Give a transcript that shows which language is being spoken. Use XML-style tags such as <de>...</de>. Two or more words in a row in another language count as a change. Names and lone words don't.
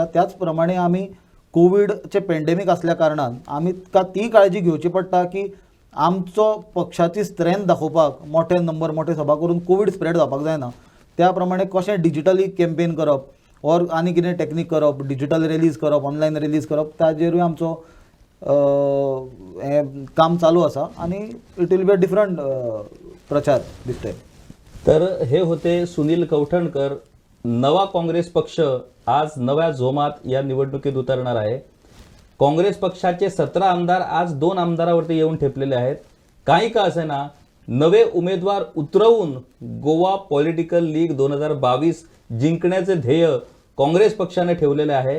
<kok>त्याच प्रमाणे आमी कोविडचें पॅन्डेमीक आसल्या कारणान आमी ती काळजी घेवची पडटा की आमचो पक्षाची स्ट्रेंथ दाखोवपाक मोठे नंबर, मोठे सभा करून कोविड स्प्रेड जावपाक जायना. त्या प्रमाणे कशें</kok> <en>digitally campaign</en> <kok>करप और आनी कितें टॅक्नीक करप,</kok> <en>digital release</en> <kok>करप,</kok> <en>online release</en> <kok>करप, ताजेरूय आमचो हें काम चालू आसा आनी</kok> <en>it will be a different</en> <kok>प्रचार दिसतंय.</kok> <mr>तर हे होते सुनील कौठणकर. नवा काँग्रेस पक्ष आज नव्या जोमात या निवडणुकीत उतरणार आहे. काँग्रेस पक्षाचे 17 आमदार आज 2 आमदारावरती येऊन ठेपलेले आहेत. काही का असेना नवे उमेदवार उतरवून गोवा पॉलिटिकल लीग 2022 जिंकण्याचे ध्येय काँग्रेस पक्षाने ठेवलेले आहे.</mr>